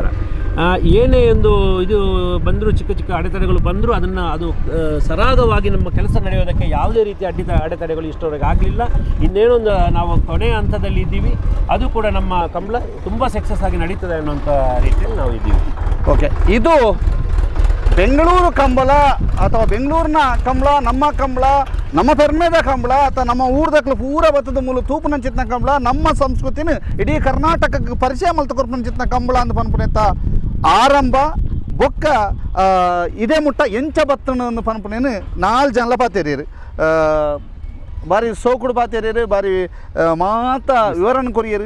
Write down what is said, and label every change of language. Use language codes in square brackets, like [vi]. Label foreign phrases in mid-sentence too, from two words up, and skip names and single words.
[kn] ಏನೇ ಒಂದು ಬಂದರೂ ಚಿಕ್ಕ ಅಡೆತಡೆಗಳು ಬಂದರೂ ಅದು ಸರಾಗವಾಗಿ ನಮ್ಮ ಕೆಲಸ ನಡೆಯೋದಕ್ಕೆ ಯಾವುದೇ ರೀತಿ ಅಡೆತಡೆಗಳು ಇಷ್ಟವರೆಗೆ ಆಗಲಿಲ್ಲ. ಇನ್ನೇನೊಂದು ನಾವು ಕೊನೆಯ ಹಂತದಲ್ಲಿ ಇದ್ದೀವಿ. ಅದು ಕೂಡ ನಮ್ಮ ಕಂಬಳ ತುಂಬ ಸಕ್ಸಸ್ ಆಗಿ ನಡೀತದೆ ಅನ್ನೋಂಥ ರೀತಿಯಲ್ಲಿ ನಾವು ಇದ್ದೀವಿ. ಓಕೆ, ಇದು ಬೆಂಗಳೂರು ಕಂಬಳ ಅಥವಾ ಬೆಂಗಳೂರಿನ ಕಂಬಳ, [tcy] ನಮ್ಮ ಪೆರ್ಮೆದ ಕಂಬಳ ಅಥವಾ ನಮ್ಮ ಊರ್ದಕ್ಲು ಪೂರ ಬತ್ತದ ಮೂಲ ತೂಪುನಂಚಿತ್ನ ಕಂಬಳ, ನಮ್ಮ ಸಂಸ್ಕೃತಿನ ಇಡೀ ಕರ್ನಾಟಕಕ್ಕೆ ಪರಿಚಯ ಮಲ್ತಕೊರ್ಪಂಚಿತ್ನ ಕಂಬಳ ಅಂತ ಪನ್ಪುನೇತ ಆರಂಭ ಬೊಕ್ಕ ಇದೇ ಮುಟ್ಟ ಎಂಚ ಬತ್ತನ ಪನ್ಪುನೇನು 4 ಜನಲ ಪಾತೇರಿಯರು ಬಾರಿ ಸೋಕುಡು ಪಾತೇರಿಯರು, ಬಾರಿ ಮಾತ ವಿವರಣೆ ಕೊರಿಯರು.